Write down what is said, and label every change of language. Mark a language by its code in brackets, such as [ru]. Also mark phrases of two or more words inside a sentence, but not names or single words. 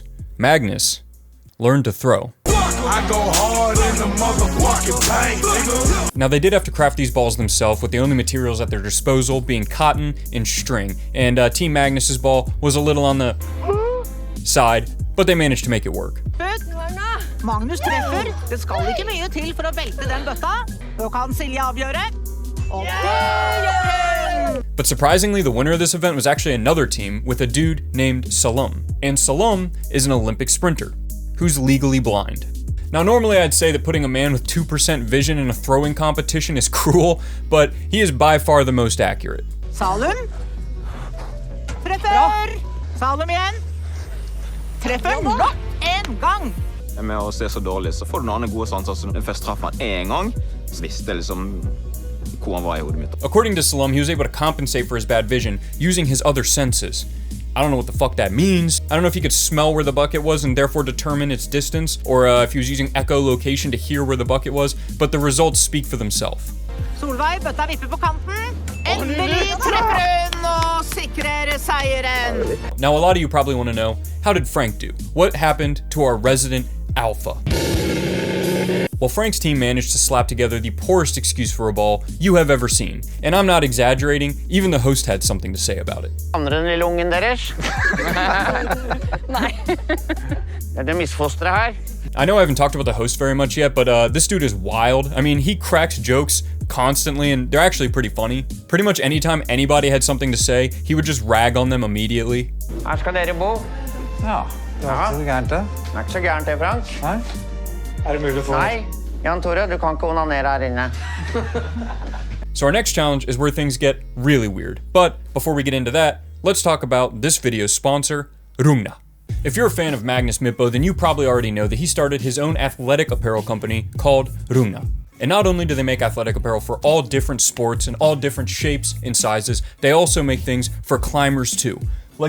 [en] Magnus learned to throw. I go hard in the motherfucking paint, nigga. Now, they did have to craft these balls themselves with the only materials at their disposal being cotton and string. And Team Magnus's ball was a little on the side, but they managed to make it work. [no] Magnus treffer. Det skal ikke mye til for å velte den bøtta. Og kan Silje avgjøre? Og det gjør hun! [en] But surprisingly, the winner of this event was actually another team with a dude named Salom. And Salom is an Olympic sprinter who's legally blind. Now, normally I'd say that putting a man with 2% vision in a throwing competition is cruel, but he is by far the most accurate. [no] Salum. Treffer. Salum igjen. Treffer nok en gang. Med å se så dårlig, så får du noen andre gode sanser. Så når jeg først traff han en gang, så visste jeg liksom hvor han var i hodet mitt. [en] According to Salom, he was able to compensate for his bad vision using his other senses. I don't know what the fuck that means. I don't know if he could smell where the bucket was and therefore determine its distance, or if he was using echolocation to hear where the bucket was, but the results speak for themselves. [no] Solveig, bøtta vipper på kanten. Endelig treffer hun og sikrer seieren. [en] Now, a lot of you probably want to know, how did Frank do? What happened to our resident alpha? Well, Frank's team managed to slap together the poorest excuse for a ball you have ever seen. And I'm not exaggerating, even the host had something to say about it. [no] Andre den lille ungen deres? Nei. Det misfosteret her. [en] I know I haven't talked about the host very much yet, but this dude is wild. I mean, he cracks jokes constantly, and they're actually pretty funny. Pretty much anytime anybody had something to say, he would just rag on them immediately. [no] Her skal dere bo. Ja, det var ikke så gærent det. Det ikke så gærent det, Frank. Nei? Det mulig for... Nei, Jan Tore, du kan ikke onanere her inne. [en] So our next challenge is where things get really weird. But before we get into that, let's talk about this video's sponsor, Rungna. If you're a fan of Magnus Midtbø, then you probably already know that he started his own athletic apparel company called Rungna. And not only do they make athletic apparel for all different sports and all different shapes and sizes, they also make things for climbers too.